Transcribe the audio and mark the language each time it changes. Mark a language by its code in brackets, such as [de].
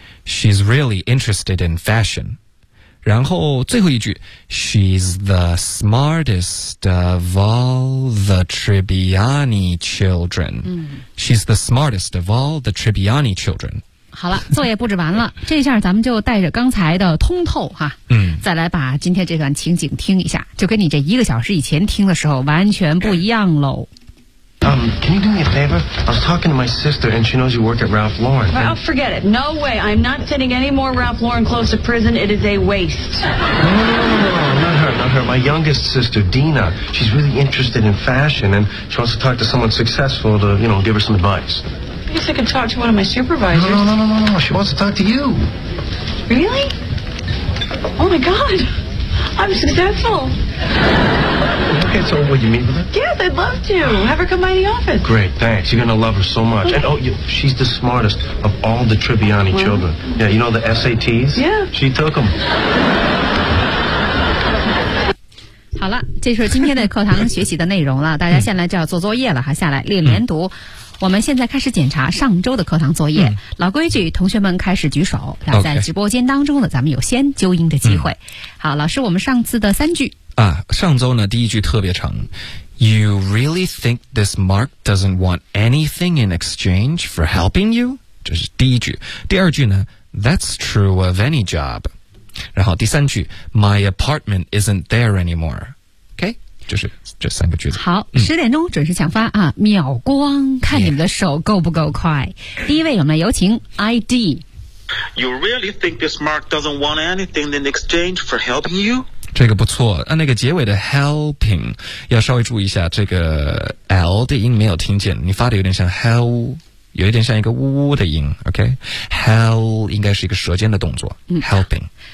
[en] She's really interested in fashion. [zh] 然后最后一句 [en] She's the smartest of all the Tribbiani children.、She's the smartest of all the Tribbiani children. [zh] 好了，作业布置完了，这下咱们就带着刚才的通透哈，再来把今天这段情景听一下，就跟你这一个小时以前听的时候完全不一样喽。 [en] Can you do me a favor? I was talking to my sister, and she knows you work at Ralph Lauren. Oh, forget it. No way. I'm not sending any more Ralph Lauren clothes to prison. It is a waste. No, not her. My youngest sister, Dina, she's really interested in fashion, and she wants to talk to someone successful to, you know, give her some advice. I guess I could talk to one of my supervisors. No. She wants to talk to you. Really? Oh my God, I'm successful. Okay, so will you meet with her? Yes, I'd love to. Have her come by the office. Great, thanks. You're gonna love her so much. Okay. And oh, she's the smartest of all the Tribbiani children. Yeah, you know the SATs? Yeah. She took them. [zh] 好了，这是今天的课堂学习的内容了。大家现在就要做作业了哈，下来练连读。我们现在开始检查上周的课堂作业。老规矩，同学们开始举手。那在直播间当中呢，咱们有先纠音的机会。好，老师，我们上次的三句啊，上周呢第一句特别长。 [en] You really think this Mark doesn't want anything in exchange for helping you？ [zh] 这是第一句。第二句呢 ， [en] That's true of any job。 [zh] 然后第三句 [en] My apartment isn't there anymore OK [zh] 就是这三个句子好十点钟准时抢发啊！秒光看你们的手够不够快、第一位我们来有请 ID [en] You really think this Mark doesn't want anything in exchange for helping you [zh] 这个不错那个结尾的 helping 要稍微注意一下这个 L 的音没有听见你发的有点像 hell有一点像一个呜呜的音 OK Hell 应该是一个舌尖的动作、Helping